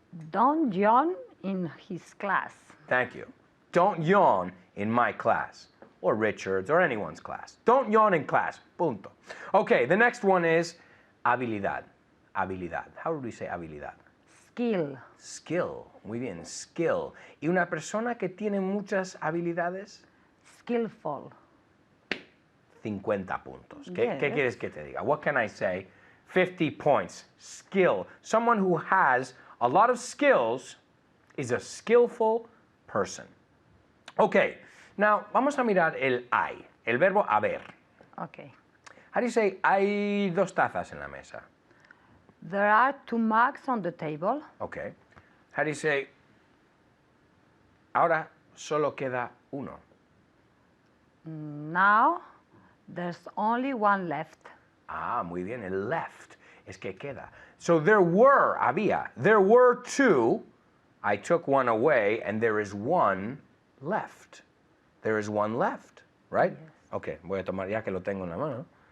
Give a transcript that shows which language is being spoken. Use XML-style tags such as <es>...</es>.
<en>Don't yawn in his class. Thank you. Don't yawn in my class. Or Richard's or anyone's class. Don't yawn in class. Punto. Okay, the next one is habilidad. Habilidad. How would we say habilidad? Skill. Skill.</en> <es>Muy bien,</es> <en>skill.</en> <es>¿Y una persona que tiene muchas habilidades?</es> <en>Skillful.</en> <es>50 puntos. ¿Qué</es> <en>Yes.</en> <es>quieres que te diga?</es> <en>What can I say? 50 points. Skill. Someone who has a lot of skills is a skillful person. Okay, now</en> <es>vamos a mirar el hay, el verbo haber.</es> <en>Okay. How do you say</en> <es>hay dos tazas en la mesa?</es> <en>There are 2 mugs on the table. Okay. How do you say</en> <es>ahora solo queda uno?</es> <en>Now there's only one left.</en> <es>Ah, muy bien, el left es que queda.</es> <en>So there were 2, I took one away, and there is one left. There is one left, right? Yes.</en> <es>Okay, voy a tomar ya que lo tengo en la mano.</es>